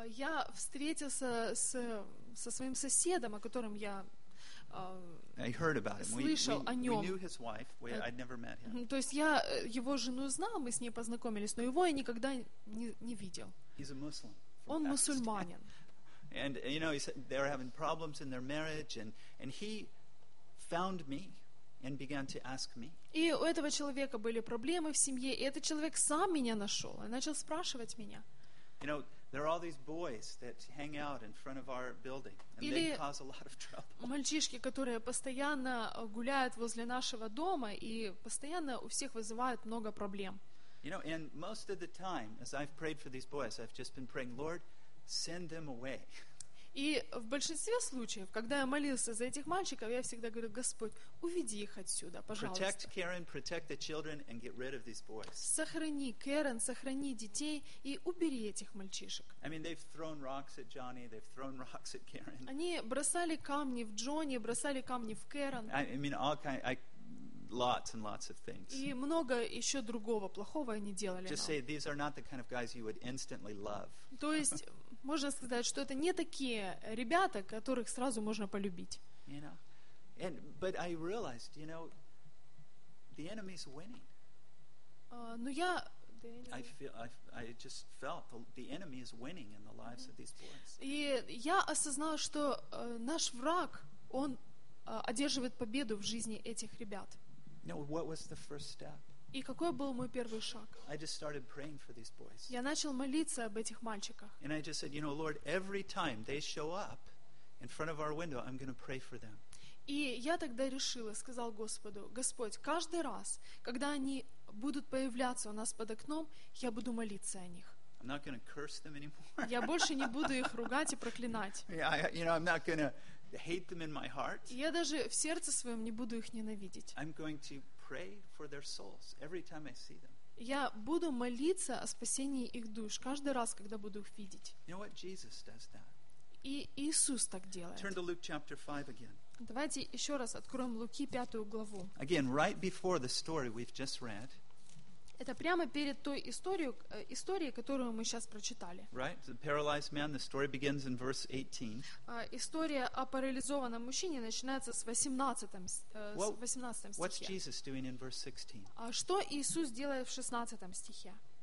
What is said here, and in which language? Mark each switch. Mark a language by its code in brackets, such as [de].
[ru] Я встретился со своим соседом, о котором я [en] I heard about him. [ru] Слышал о нем. [en] We knew his wife. I'd never met him. [ru] То есть я его жену знал, мы с ней познакомились, но его я никогда не видел. [en] He's a Muslim. [ru] Он мусульманин. [en] And you know, they're having problems in their marriage, and he found me and began to ask me. [ru] И у этого человека были проблемы в семье, и этот человек сам меня нашел и начал спрашивать меня. [en] You know, there are all these boys that hang out in front of our building and [ru] Или [en] they cause a lot of trouble. [ru] Мальчишки, которые постоянно гуляют возле нашего дома и постоянно у всех вызывают много проблем. [en] You know, and most of the time, as I've prayed for these boys, I've just been praying, Lord, send them away. [ru] И в большинстве случаев, когда я молился за этих мальчиков, я всегда говорил, Господь, уведи их отсюда, пожалуйста. [en] Protect Karen, protect the children, and get rid of these boys. [ru] Сохрани Кэрен, сохрани детей и убери этих мальчишек. [en] I mean, they've thrown rocks at Johnny, they've thrown rocks at Karen. [ru] Они бросали камни в Джонни, бросали камни в Кэрен. [en] I mean, all kind, I, lots and lots of things. [ru] И много еще другого плохого они делали. [en] Just say, these are not the kind of guys you would instantly love. [ru] То есть можно сказать, что это не такие ребята, которых сразу можно полюбить. [en] You know, and, but I realized, you know, the enemy is winning. [ru] Но я [en] I just felt the enemy is winning in the lives of these boys. [ru] И я осознал, что наш враг, он одерживает победу в жизни этих ребят. [en] Now, what was the first step? [ru] И какой был мой первый шаг? [en] I just started praying for these boys. [ru] Я начал молиться об этих мальчиках. [en] And I just said, you know, Lord, every time they show up in front of our window, I'm going to pray for them. [ru] И я тогда решил, сказал Господу, Господь, каждый раз, когда они будут появляться у нас под окном, я буду молиться о них. [en] I'm not going to curse them anymore. [ru] Я больше не буду их ругать и проклинать. [en] I'm not going to hate them in my heart. [ru] Я даже в сердце своем не буду их ненавидеть. [en] I'm going to pray for their souls every time I see them. [ru] Я буду молиться о спасении их душ каждый раз, когда буду их видеть. [en] You know what? Jesus does that. [ru] И Иисус так делает. [en] Turn to Luke chapter 5 again. [ru] Давайте еще раз откроем Луки 5 главу. [en] Again, right before the story we've just read. [ru] Это прямо перед той историей, которую мы сейчас прочитали. [en] Right, the paralyzed man, the story begins in verse 18. [ru] История о парализованном мужчине начинается с 18 стихе. [en] What's Jesus doing in verse 16? [ru] А что Иисус делает в 16 стихе?